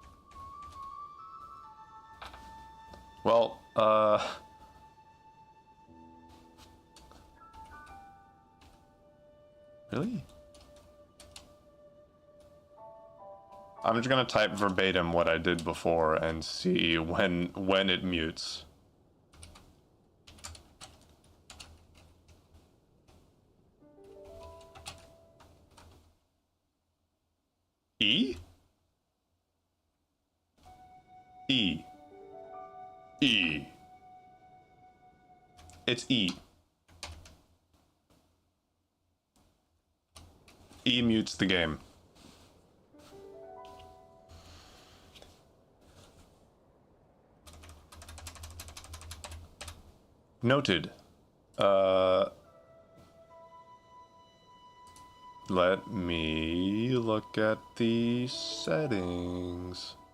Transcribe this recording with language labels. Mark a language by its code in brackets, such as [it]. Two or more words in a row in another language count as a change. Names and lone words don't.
[en] Well, really? I'm just gonna type verbatim what I did before and see when it mutes. E? E. E. It's E. E mutes the game. Noted. Let me look at the settings.